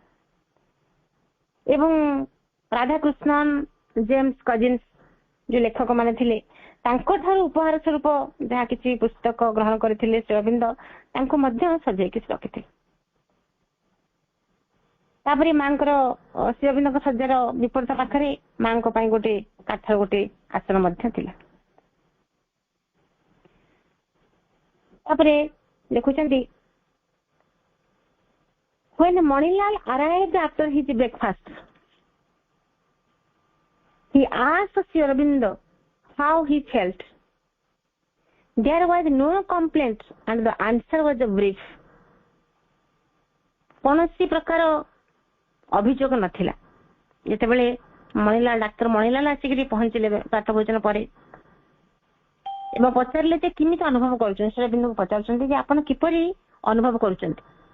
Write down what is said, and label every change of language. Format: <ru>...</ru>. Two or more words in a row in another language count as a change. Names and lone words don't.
<or>ଏବଂ ରାଧାକୃଷ୍ଣନ, ଜେମ୍ସ କଜିନ୍ସ ଯୋଉ ଲେଖକ ମାନେ ଥିଲେ ତାଙ୍କ ଠାରୁ ଉପହାର ସ୍ୱରୂପ ଯାହା କିଛି ପୁସ୍ତକ ଗ୍ରହଣ କରିଥିଲେ ଶ୍ରୀଅରବିନ୍ଦ ତାଙ୍କୁ ମଧ୍ୟ ସଜେଇକି ରଖିଥିଲେ। ତାପରେ ମାଙ୍କର ଶ୍ରୀଅରବିନ୍ଦଙ୍କ ଶଯ୍ୟାର ବିପରୀତ ପାଖରେ ମାଙ୍କ ପାଇଁ ଗୋଟେ କାଠର ଗୋଟେ ଆସନ ମଧ୍ୟ ଥିଲା। ତାପରେ ଲେଖୁଛନ୍ତି,</or> <en>when Manilal arrived after his breakfast, he asked Sri Aurobindo how he felt. There was no complaint and the answer was brief.</en> <or>କୌଣସି ପ୍ରକାର ଅଭିଯୋଗ ନଥିଲା। ଯେତେବେଳେ ଡାକ୍ତର ମଣିଲାଲ ଆସିକି ପହଞ୍ଚିଲେ ପ୍ରାତ ଭୋଜନ ପରେ ଏବଂ ପଚାରିଲେ ଯେ କେମିତି ଅନୁଭବ କରୁଛନ୍ତି, ଶ୍ରୀଅରବିନ୍ଦଙ୍କୁ ପଚାରୁଛନ୍ତି ଯେ ଆପଣ କିପରି ଅନୁଭବ କରୁଛନ୍ତି।</or>